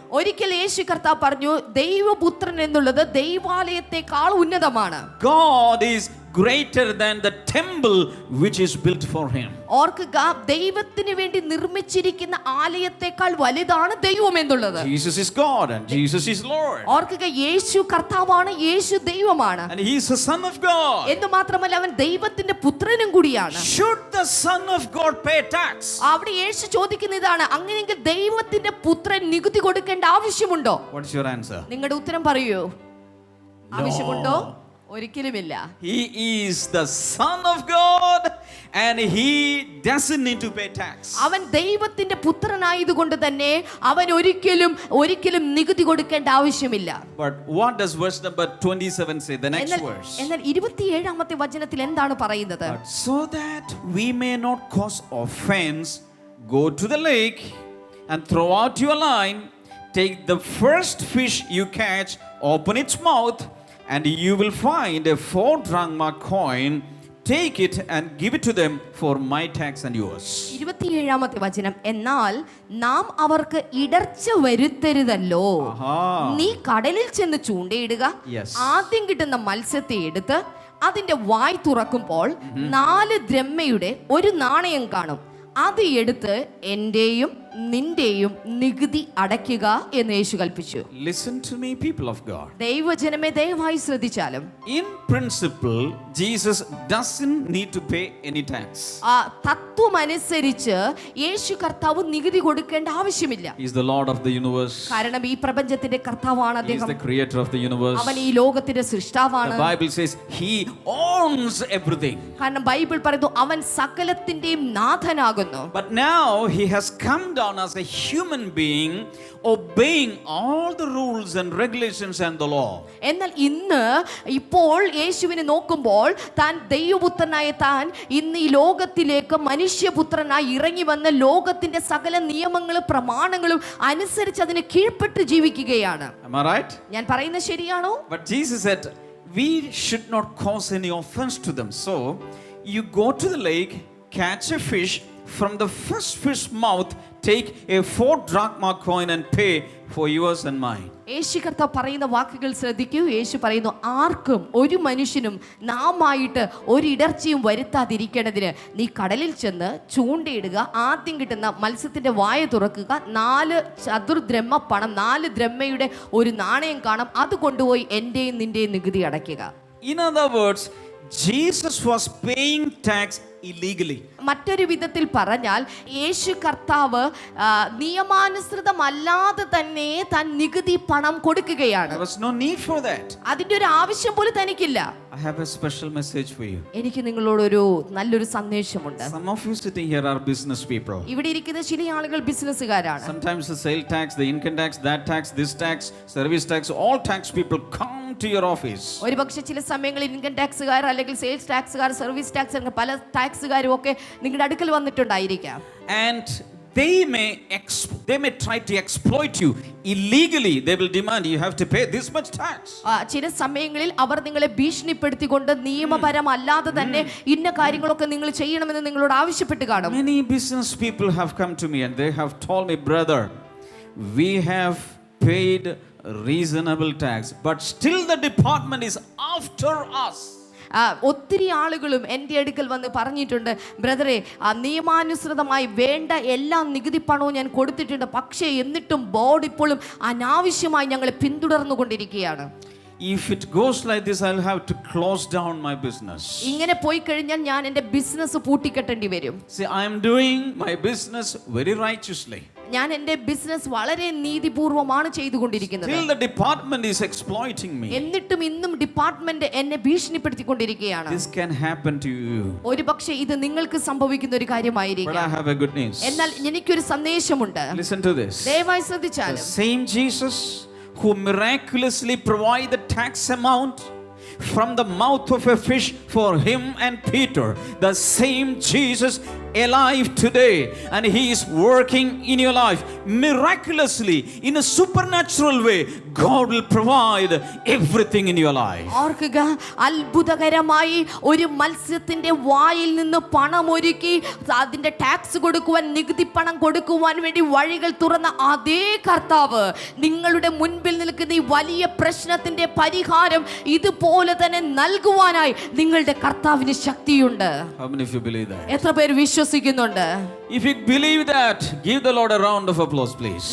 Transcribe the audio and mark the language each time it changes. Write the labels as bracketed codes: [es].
[ml] ഒരിക്കൽ യേശു കർത്താവ് പറഞ്ഞു, ദൈവപുത്രൻ എന്നുള്ളത് ദൈവാലയത്തെക്കാൾ ഉന്നതമാണ്. [en] God is greater than the temple which is built for him. [ml] ഓർക്കുക, ദൈവത്തിന് വേണ്ടി നിർമ്മിച്ചിരിക്കുന്ന ആലയത്തെക്കാൾ വലുതാണ് ദൈവം എന്നുള്ളത്. [en] Jesus is God and Jesus is Lord. [ml] ഓർക്കുക, യേശു കർത്താവാണ്, യേശു ദൈവമാണ്. [en] And he is the Son of God. [ml] എന്ന് മാത്രമല്ല, അവൻ ദൈവത്തിന്റെ പുത്രനും കൂടിയാണ്. [en] Should the Son of God pay tax? [ml] അവിടെ യേശു ചോദിക്കുന്ന ഇതാണ്, അങ്ങനെയെങ്കിൽ ദൈവത്തിന്റെ പുത്രൻ നികുതി കൊടുക്കേണ്ട ആവശ്യമുണ്ടോ? [en] What's your answer? [ml] നിങ്ങളുടെ ഉത്തരം പറയൂ. ആവശ്യമുണ്ടോ? ഒരിക്കലുമില്ല. [en] He is the Son of God and he doesn't need to pay tax. [ml] അവൻ ദൈവത്തിന്റെ പുത്രനായതുകൊണ്ട് തന്നെ അവൻ ഒരിക്കലും നികുതി കൊടുക്കേണ്ട ആവശ്യമില്ല. [en] But what does verse number 27 say, the next verse? [ml] എന്നാൽ 27-ാമത്തെ വചനത്തിൽ എന്താണ് പറയുന്നത്? [en] So that we may not cause offense, go to the lake and throw out your line, take the first fish you catch, open its mouth, and you will find a 4 drachma coin. Take it and give it to them for my tax and yours. [ml] 27-ാമത്തെ വചനം, എന്നാൽ നാം അവർക്ക് ഇടർച്ച വരുത്തരുതല്ലോ. നീ കടലിൽ ചെന്ന് ചൂണ്ടയിടുക, ആദ്യം കിട്ടുന്ന മത്സ്യത്തെ എടുത്ത് അതിന്റെ വായ് തുറക്കുമ്പോൾ 4 ദ്രഹ്മയുടെ ഒരു നാണയം കാണും. അത് എടുത്ത് എന്റെയും നിന്റെയും നികുതി അടയ്ക്കുക എന്ന് യേശു കൽപ്പിച്ചു. [en] Listen to me, people of God. [ml] ദൈവജനമേ ദയവായി ശ്രദ്ധിച്ചാലും [en] In principle, Jesus doesn't need to pay any tax. [ml] ആ തത്വം അനുസരിച്ച് യേശു കർത്താവ് നികുതി കൊടുക്കേണ്ട ആവശ്യമില്ല. [en] He is the Lord of the universe. [ml] കാരണം ഈ പ്രപഞ്ചത്തിന്റെ കർത്താവാണ് [en] He is [ml] അദ്ദേഹം. [en] the creator of the universe. [ml] അവൻ ഈ ലോകത്തിന്റെ സൃഷ്ടാവാണ്. [en] The Bible says he owns everything. [ml] കാരണം ബൈബിൾ പറയുന്നു അവൻ സകലത്തിന്റെയും നാഥനാകുന്നു. [en] But now he has come down as a human being, obeying all the rules and regulations and the law. [ml] എന്നാൽ ഇപ്പോൾ യേശുവിനെ നോക്കുമ്പോൾ താൻ ദൈവപുത്രനായ താൻ ഇന്ന് ഈ ലോകത്തിലേക്ക് മനുഷ്യപുത്രനായി ഇറങ്ങി വന്ന് ലോകത്തിന്റെ സകല നിയമങ്ങളും പ്രമാണങ്ങളും അനുസരിച്ച് അതിന് കീഴ്പ്പെട്ട് ജീവിക്കുകയാണ്. [en] Am I right? [ml] ഞാൻ പറയുന്നത് ശരിയാണോ? [en] But Jesus said we should not cause any offense to them. So you go to the lake, catch a fish, from the first fish mouth take a 4 drachma coin and pay for yours and mine. [ml] യേശു കർത്താവ് പറയുന്ന വാക്കുകൾ ശ്രദ്ധിക്കൂ. യേശു പറയുന്നു, ആർക്കും ഒരു മനുഷ്യനും നാമായിട്ട് ഒരു ഇടർച്ചയും വരുത്താതിരിക്കേണ്ടതിന് നീ കടലിൽ ചെന്ന് ചൂണ്ടയിടുക, ആദ്യം കിട്ടുന്ന മത്സ്യത്തിന്റെ വായ തുറക്കുക, 4 ചതുർദ്രഹ്മ പണം, 4 ദ്രഹ്മയുടെ ഒരു നാണയം കാണാം, അത് കൊണ്ടുപോയി എന്റെയും നിന്റെയും നികുതി അടയ്ക്കുക. [en] In other words, Jesus was paying tax illegally. [ml] മറ്റൊരു വിധത്തിൽ പറഞ്ഞാൽ യേശു കർത്താവ് നിയമാനുസൃതമല്ലാതെ തന്നെ താൻ നികുതി പണം കൊടുക്കുകയാണ്. [en] There was no need for that. [ml] അതിന്റെ ഒരു ആവശ്യം പോലും തനിക്കില്ല. [en] I have a special message for you. [ml] എനിക്ക് നിങ്ങളോടൊരു നല്ലൊരു സന്ദേശമുണ്ട്. [en] Some of you sitting here are business people. [ml] ഇവിടെ ഇരിക്കുന്ന ചില ആളുകൾ ബിസിനസ്സുകാരാണ്. [en] Sometimes the sale tax, the income tax, that tax, this tax, service tax, all tax people come to your office. [ml] ഒരുപക്ഷെ ചില സമയങ്ങളിൽ ഇൻകം ടാക്സുകാർ അല്ലെങ്കിൽ സെയിൽസ് ടാക്സുകാർ, സർവീസ് ടാക്സ് അങ്ങനെ പല ടാക്സുകാരും ഒക്കെ നിങ്ങളുടെ അടുക്കൽ വന്നിട്ടുണ്ടായിരിക്കാം. [en] And they may try to exploit you illegally. They will demand you have to pay this much tax. [ml] ചില സമയങ്ങളിൽ അവർ നിങ്ങളെ ഭീഷണിപ്പെടുത്തിക്കൊണ്ട് നിയമപരമല്ലാതെ തന്നെ ഇന്ന കാര്യങ്ങളൊക്കെ നിങ്ങൾ ചെയ്യണമെന്ന് നിങ്ങളോട് ആവശ്യപ്പെട്ട് കാണും. [en] Many business people have come to me and they have told me, brother, we have paid reasonable tax, but still the department is after us. [ml] ഒത്തിരി ആളുകളും എൻ്റെ അടുക്കൽ വന്ന് പറഞ്ഞിട്ടുണ്ട്, ബ്രദറെ നിയമാനുസൃതമായി വേണ്ട എല്ലാ നികുതി പണവും ഞാൻ കൊടുത്തിട്ടുണ്ട്, പക്ഷേ എന്നിട്ടും ബോർഡ് ഇപ്പോഴും അനാവശ്യമായി ഞങ്ങളെ പിന്തുടർന്നുകൊണ്ടിരിക്കുകയാണ്. [en] If it goes like this, I'll have to close down my business. [ml] ഇങ്ങനെ പോയി കഴിഞ്ഞാൽ ഞാൻ എൻ്റെ ബിസിനസ് പൂട്ടിക്കെട്ടേണ്ടി വരും. [en] See, I am doing my business very righteously. [ml] ഞാൻ എൻ്റെ ബിസിനസ് വളരെ നീതിപൂർവമാണ് ചെയ്തുകൊണ്ടിരിക്കുന്നത്. [en] Still the department is exploiting me. [ml] എന്നിട്ടും ഇന്നും ഡിപ്പാർട്ട്മെന്റ് എന്നെ ഭീഷണിപ്പെടുത്തിക്കൊണ്ടിരിക്കുകയാണ്. [en] This can happen to you. [ml] ഒരുപക്ഷെ ഇത് നിങ്ങൾക്ക് സംഭവിക്കുന്ന ഒരു [en] But [ml] കാര്യമായിരിക്കും. [en] I have a good news. [ml] എന്നാൽ എനിക്കൊരു സന്ദേശമുണ്ട്. [en] Listen to this. [ml] ദയവായി [en] The [ml] ശ്രദ്ധിച്ചാലും [en] same Jesus who miraculously provided the tax amount from the mouth of a fish for him and Peter, the same Jesus alive today, and he is working in your life miraculously in a supernatural way. God will provide everything in your life. [ml] ഓർക്കുക, അത്ഭുതകരമായി ഒരു മത്സ്യത്തിന്റെ വായിൽ നിന്ന് പണമൊരുക്കി അതിന്റെ tax കൊടുക്കുവാൻ, നികുതി പണം കൊടുക്കുവാൻ വേണ്ടി വഴികൾ തുറന്ന അതേ കർത്താവ് നിങ്ങളുടെ മുൻപിൽ നിൽക്കുന്ന ഈ വലിയ പ്രശ്നത്തിന്റെ പരിഹാരം ഇതുപോലെ തന്നെ നൽകുവാനായി നിങ്ങളുടെ കർത്താവിന് ശക്തിയുണ്ട്. [en] How many of you believe that? [ml] എത്ര പേര് വിശ്വസിക്കുന്നുണ്ട്? [en] If you believe that, give the Lord a round of applause, please.